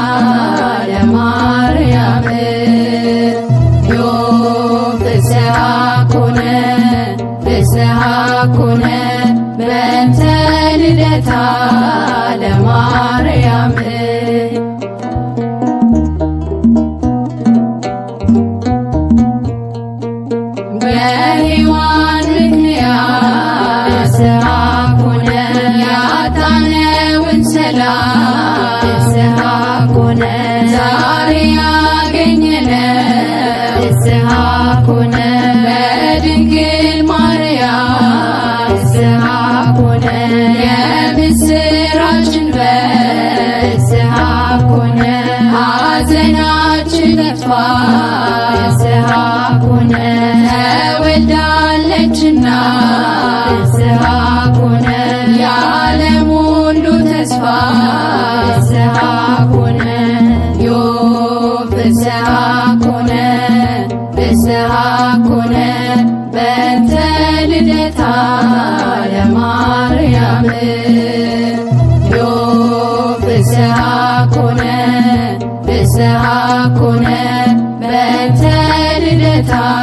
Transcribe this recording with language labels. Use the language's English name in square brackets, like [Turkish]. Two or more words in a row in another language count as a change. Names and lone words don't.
[Geez] ለማርያም ዮብ ፍስሐ ኮነ ፍስሐ ኮነ በእንተ ልደታ ለማርያም በሔዋን ምክንያት ፍስሐ ኮነ [Amharic] ያጣነውን ሰላም [Geez] ፍስሐ ኮነ [Amharic] ዛሬ ያገኘነው [Geez] ፍስሐ ኮነ [Amharic] በድንግል ማርያም [Geez] ፍስሐ ኮነ የምስራችን በፍስሐ ኮነ [Amharic] ሐዘናችን ጠፋ [Geez] ፍስሐ ኮነ ተወልዳለችና ፍስሐ ኮነ [Amharic] የዓለም ሁሉ ተስፋ [Geez] ፍስሐ ኮነ ዮብ ፍስሐ ኮነ ፍስሐ ኮነ በእንተ ልደታ ለማርያም ዮብ ፍስሐ ኮነ ፍስሐ ኮነ በእንተ ልደታ